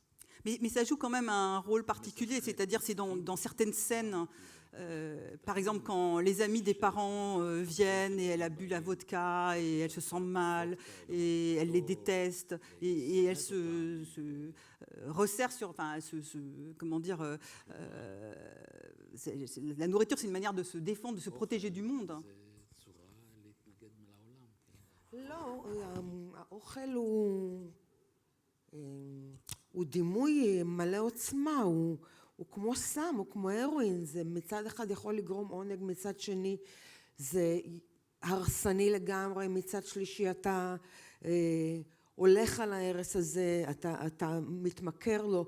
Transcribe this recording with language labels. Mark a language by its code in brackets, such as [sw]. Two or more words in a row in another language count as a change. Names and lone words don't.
[fr] Mais ça joue quand même un rôle particulier, c'est-à-dire c'est dans certaines scènes, par exemple quand les amis des parents viennent et elle a bu la vodka et elle se sent mal et elle les déteste et elle se resserre sur, enfin, comment dire, la nourriture c'est une manière de se défendre, de se protéger du monde. [he] הוא דימוי מלא עוצמה, הוא כמו סם, הוא כמו הרואין, זה מצד אחד יכול לגרום עונג, מצד שני זה הרסני לגמרי, מצד שלישי אתה הולך על ההרס הזה, אתה מתמכר לו.